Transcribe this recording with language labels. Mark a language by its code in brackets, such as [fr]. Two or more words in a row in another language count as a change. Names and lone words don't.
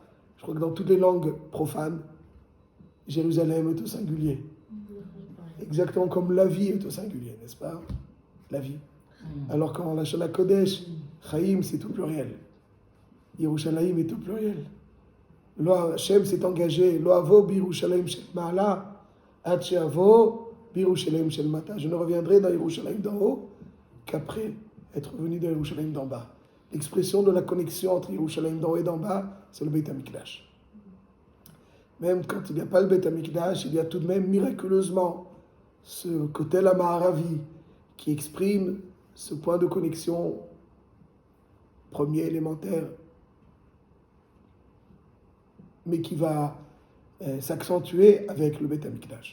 [fr] Je crois que dans toutes les langues profanes, Jérusalem est au singulier. Exactement comme la vie est au singulier, n'est-ce pas? La vie. Alors qu'en la Shana Kodesh, Chaim c'est au pluriel. Yerushalayim est au pluriel. Hashem s'est engagé. [he] לא אבוא בירושלים של מעלה. [fr] Je ne reviendrai dans Yerushalayim d'en haut qu'après être venu dans Yerushalayim d'en bas. L'expression de la connexion entre Yerushalayim d'en haut et d'en bas, c'est le [he] בית המקדש. [fr] Même quand il n'y a pas le [he] בית המקדש, [fr] il y a tout de même miraculeusement ce côté la Maharavi qui exprime ce point de connexion premier élémentaire, mais qui va s'accentuer avec le [he] בית המקדש.